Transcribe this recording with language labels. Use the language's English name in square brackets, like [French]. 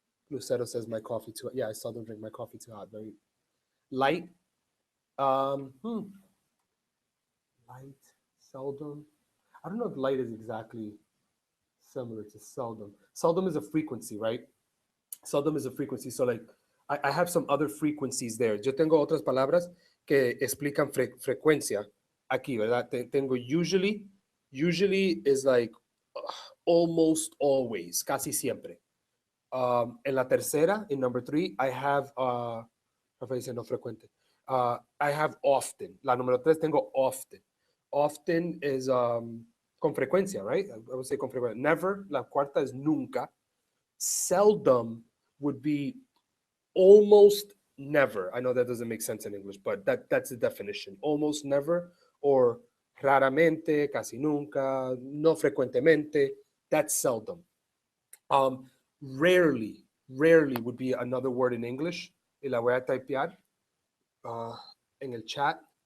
[English] Lucero says my coffee too. Yeah, I seldom drink my coffee too hot. Very light. Um, hmm. Light, seldom. I don't know if light is exactly similar to seldom. Seldom is a frequency, right? Seldom is a frequency. So like I have some other frequencies there. [Spanish] Yo tengo otras palabras que explican frecuencia aquí, ¿verdad? Tengo usually. [English] Usually is like almost always, [Spanish] casi siempre. En la tercera, [English] in number 3, I have, [Spanish] Rafael dice no frecuente. [English] I have often. [Spanish] La número 3 tengo [English] often. Often is [Spanish] con frecuencia, [English] right? I would say con frecuencia. Never. [Spanish] La cuarta is nunca. [English] Seldom would be almost never. I know that doesn't make sense in English, but that's the definition. Almost never or [Spanish] raramente, casi nunca, no frecuentemente. [English] That's seldom. Rarely, rarely would be another word in English. [Spanish] Y la voy a typear en el chat.